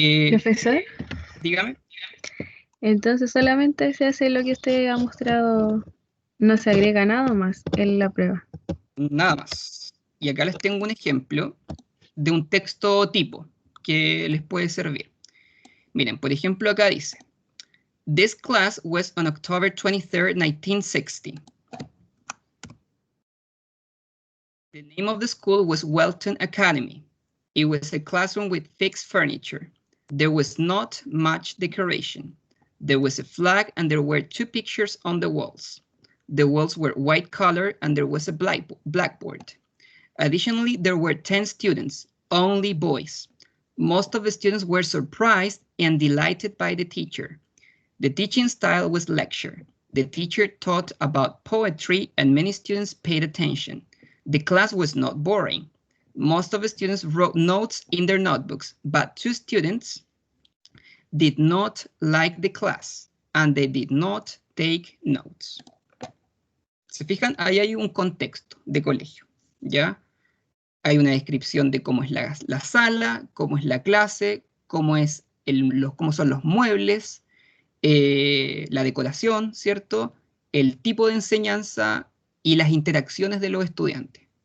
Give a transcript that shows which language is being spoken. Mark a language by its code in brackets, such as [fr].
[es] Profesor, Dígame. entonces solamente se hace lo que usted ha mostrado, no se agrega nada más en la prueba. Nada más. Y acá les tengo un ejemplo de un texto tipo que les puede servir. Miren, por ejemplo, acá dice, [en] This class was on October 23rd, 1960. The name of the school was Welton Academy. It was a classroom with fixed furniture. There was not much decoration. There was a flag and there were 2 pictures on the walls. The walls were white color and there was a blackboard. Additionally, there were 10 students, only boys. Most of the students were surprised and delighted by the teacher. The teaching style was lecture. The teacher taught about poetry and many students paid attention. The class was not boring. Most of the students wrote notes in their notebooks, but 2 students did not like the class and they did not take notes. [es] ¿Se fijan? Ahí hay un contexto de colegio, ¿ya? Hay una descripción de cómo es la sala, cómo es la clase, cómo son los muebles, la decoración, ¿cierto? El tipo de enseñanza y las interacciones de los estudiantes.